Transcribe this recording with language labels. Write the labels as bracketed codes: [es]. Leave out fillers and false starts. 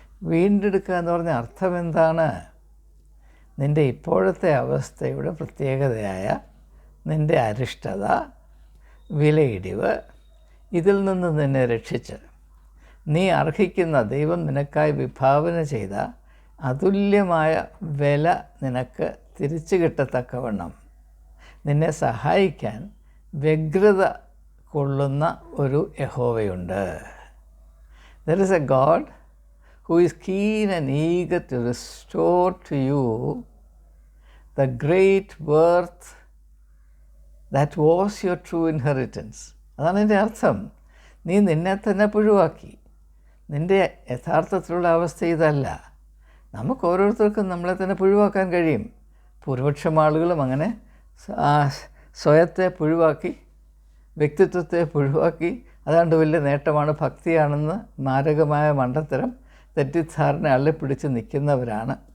[ml] വീണ്ടെടുക്കുക എന്ന് പറഞ്ഞ അർത്ഥം എന്താണ്? നിൻ്റെ ഇപ്പോഴത്തെ അവസ്ഥയുടെ പ്രത്യേകതയായ നിൻ്റെ അരിഷ്ടത, വിലയിടിവ്, ഇതിൽ നിന്ന് നിന്നെ രക്ഷിച്ച് നീ അർഹിക്കുന്ന ദൈവം നിനക്കായി വിഭാവന ചെയ്ത അതുല്യമായ വില നിനക്ക് തിരിച്ചു കിട്ടത്തക്കവണ്ണം നിന്നെ സഹായിക്കാൻ വ്യഗ്രത കൊള്ളുന്ന ഒരു യഹോവയുണ്ട്. [en] There is a God who is keen and eager to restore to you the great worth that was your true inheritance. [ml] അതാണ് എൻ്റെ അർത്ഥം. നീ നിന്നെ തന്നെ പുഴുവാക്കി. നിൻ്റെ യഥാർത്ഥത്തിലുള്ള അവസ്ഥ ഇതല്ല. നമുക്ക് ഓരോരുത്തർക്കും നമ്മളെ തന്നെ പുഴുവാക്കാൻ കഴിയും. ഭൂരിപക്ഷം ആളുകളും അങ്ങനെ സ്വയത്തെ പുഴുവാക്കി, വ്യക്തിത്വത്തെ പുഴുവാക്കി, അതാണ്ട് വലിയ നേട്ടമാണ്, ഭക്തിയാണെന്ന് മാരകമായ മണ്ടത്തരം തെറ്റിദ്ധാരണ അള്ളിപ്പിടിച്ച് നിൽക്കുന്നവരാണ്.